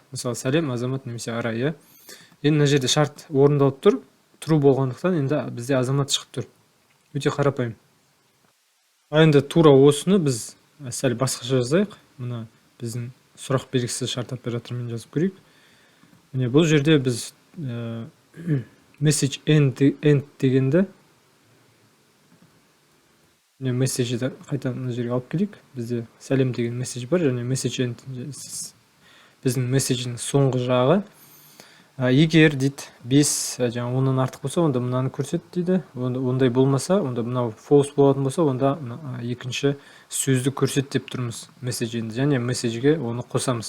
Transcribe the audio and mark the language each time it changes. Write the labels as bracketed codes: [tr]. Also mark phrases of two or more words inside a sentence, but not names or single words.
[kk] Мысалы, сәлем, азамат немесе арай. Енді мына жерде шарт орындалып тұр, true болғандықтан енді бізде азамат шығып тұр. Өте қарапайым. Енді тура осыны біз сәл басқаша жазайық. Мына біздің сұрақ белгісі шарт операторымен жазып көрейік. Міне бұл жерде біз [en] message end [kk] дегенді, міне месседжді қайта мына жерге алып келейік. Бізде сәлем деген месседж бар, және [en] message end [kk] біздің месседждің соңғы жағы. Егер дейді 5 жаңа 10-нан артық болса, онда мынаны көрсет дейді. Ондай болмаса, онда мынау false болатын болса, онда екінші сөзді көрсет деп тұрмыз месседжді, және месседжге оны қосамыз.